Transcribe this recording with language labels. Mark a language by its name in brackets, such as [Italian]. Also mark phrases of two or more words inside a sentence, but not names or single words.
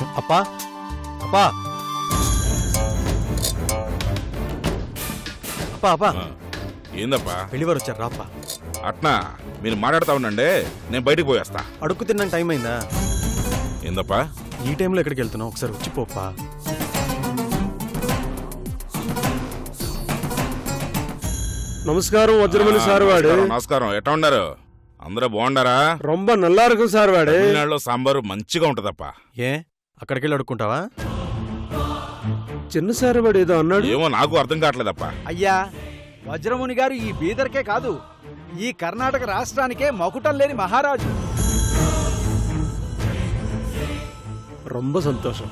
[Telugu] అప్పా అప్పా అప్పా అప్పా, ఏందప్పా? పెళ్లివారు వచ్చారు రాప్పా. అట్నా మీరు మాట్లాడుతా ఉండండి, నేను బయటికి పోయేస్తా. అడుక్కు తిన్నాను, టైం అయిందా? ఏందప్పా? ఈ టైంలో ఎక్కడికి వెళ్తున్నావు? ఒకసారి వచ్చి పోప్పా. [Tamil] நமஸ்காரம் வஜ்ரமணி சார் வாடு. [Telugu] నమస్కారం. ఎట్లా ఉండారు? అందరూ బాగుండారా? [Tamil] ரொம்ப நல்லா இருக்கும் சார் வாடு. [Telugu] తమిళనాడులో సాంబారు మంచిగా ఉంటదప్పా. ఏ అక్కడికి వెళ్ళి అడుక్కుంటావా? చిన్న సార్ వాడు ఏదో అన్నాడు. ఏమో నాకు అర్థం కావట్లేదప్పా. అయ్యా, వజ్రముని గారు ఈ బీదర్కే కాదు, ఈ కర్ణాటక రాష్ట్రానికే మకుటం లేని మహారాజు. [Tamil] ரொம்ப సంతోషం.